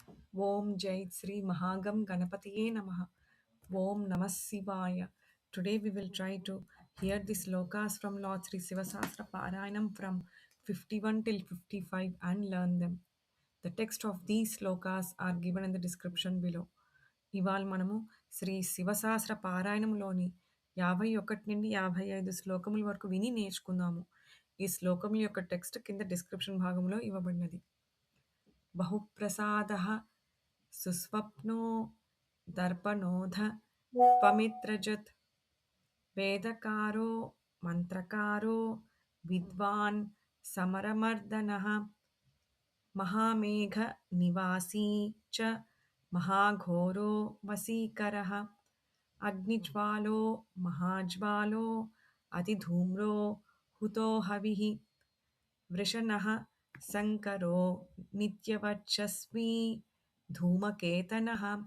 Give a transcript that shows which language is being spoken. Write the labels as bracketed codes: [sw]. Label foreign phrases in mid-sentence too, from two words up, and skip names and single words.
[sa] ॐ जय श्री महागम गणपतये नमः. ॐ नमः शिवाय. [en] Today we will try to hear the slokas from Lord Sri Sivasastra Parayanam from 51 till 55 and learn them. The text of these slokas are given in the description below. [te] ఇవాళ మనము శ్రీ శివసహస్ర పారాయణంలోని 51 నుండి 55 శ్లోకముల వరకు విని నేర్చుకుందాము. ఈ శ్లోకముల యొక్క టెక్స్ట్ కింద డిస్క్రిప్షన్ భాగంలో ఇవ్వబడినది. [sa] बहुप्रसादः सुस्वप्नो दर्पणोऽध त्वमित्रजत् वेदकारो मन्त्रकारो विद्वान् समरमर्दनः महामेघनिवासी च महाघोरो वसीकरः अग्निज्वालो महाज्वालो अतिधूम्रो हुतो हविः वृषणः शङ्करो नित्यवर्चस्वी धूमकेतनः